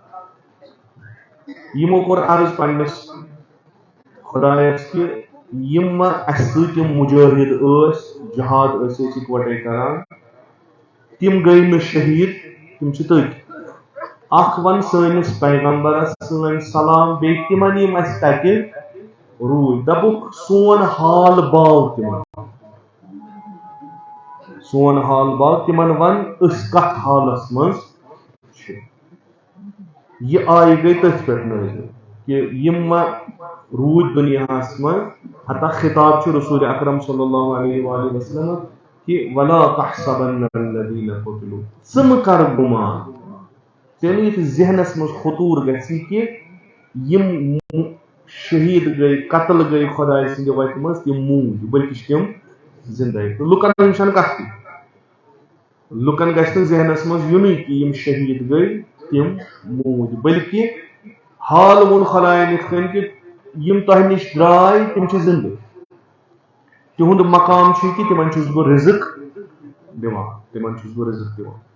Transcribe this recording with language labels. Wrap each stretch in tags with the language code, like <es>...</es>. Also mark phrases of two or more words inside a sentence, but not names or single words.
<ks>یِمو کوٚر عرض پننِس خۄدایس کہِ یِم ما اَسہِ سۭتۍ یِم مُجٲہِد ٲسۍ جہاد ٲسۍ أسۍ یِکوَٹے کران تِم گٔے نہٕ شہیٖد تِم چھِ تٔتۍ اکھ وَن سٲنِس پیغمبرس سٲنۍ سلام بیٚیہِ تِمن یِم اَسہِ تَتہِ روٗدۍ دَپُکھ سون حال باو تِمن وَن أسۍ کتھ حالس منٛز چھِ یہِ آیہِ گٔے تٔتھۍ پٮ۪ٹھ نٲزِل کہِ یِم ما روٗدۍ دُنیاہس منٛز حتیٰ خطاب چھُ رسوٗلِ اکرم</ks> <ar>صلی اللہ علیہ وآلہ وسلم</ar> <ks>کہِ</ks> <ar>ولا تحسبن الذین قتلوا</ar> <ks>ژٕ مہٕ کر گُمان ژےٚ نہٕ یَتھ ذہنس منٛز خطوٗر گژھِ کہِ یِم شہیٖد گٔے قتل گٔے خۄداے سٕنٛدِ وتہِ منٛز تِم موٗدۍ بٔلکہِ چھِ تِم زِندَے تہٕ لُکن ہٕنٛز چھنہٕ کتھٕے لُکن گژھِ نہٕ ذہنس منٛز یِنُے کہِ یِم شہیٖد گٔے تِم موٗدۍ بٔلکہِ حال وون خدایَن یِتھ کٔنۍ کہِ یِم تۄہہِ نِش درٛاے تِم چھِ زِندٕ تِہُنٛد مقام چھُ کہِ تِمن چھُس بہٕ رِزق دِوان تِمن چھُس بہٕ رِزق دِوان</ks>